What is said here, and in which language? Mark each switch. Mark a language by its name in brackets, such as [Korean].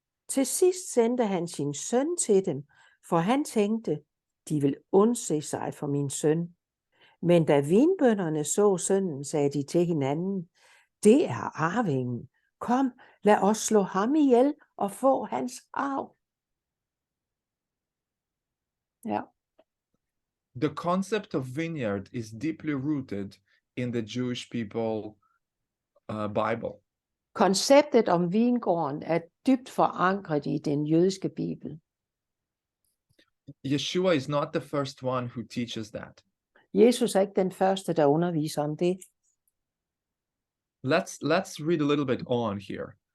[Danish] Til sidst sendte han sin søn til dem, for han tænkte, de vil undse sig for min søn. Men da vinbønderne så sønnen, sagde de til hinanden, det er arvingen. Kom, lad os slå ham ihjel og få hans arv. Ja. [English] The concept of vineyard is deeply rooted in the Jewish people Bible. [Danish] Konceptet om vingården er dybt forankret i den jødiske bibel. [English] Yeshua is not the first one who teaches that. [Danish] Jesus er ikke den første, der underviser om det. [English] Let's read a little bit on here.